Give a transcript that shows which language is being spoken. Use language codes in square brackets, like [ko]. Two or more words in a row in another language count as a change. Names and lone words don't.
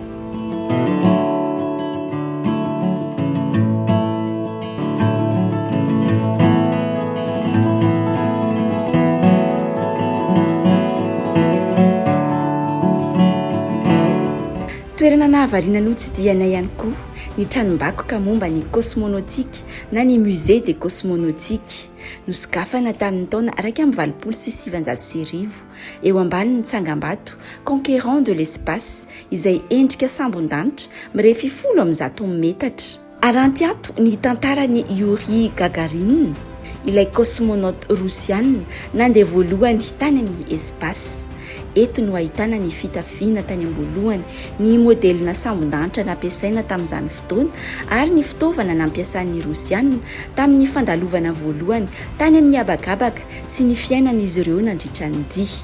[mg] Toerana nahavariana notsidiana ihany koa ny tranom-bakoka momba ny cosmonautique na ny [fr] musée des cosmonautiques [mg] nosokafana tamin'ny taona 1970 eo ambanin'ny tsangam-bato conquérant de l'espace izay endrika sambon-danitra mirefy 100 metatra. Aranty ato ny tantaran'ny Yuri Gagarin, ilay [fr] cosmonaute russiane [mg] nandeha voalohany tany amin'ny espace. Eto no ahitana ny fitafiana tany am-boalohany, ny modelina sambon-danitra nampiasaina tamin'izany fotoana ary ny fitaovana nampiasan'ny Rosiana tamin'ny fandalovana voalohany tany amin'ny habakabaka sy ny fiainan'izy ireo nandritra ny dia.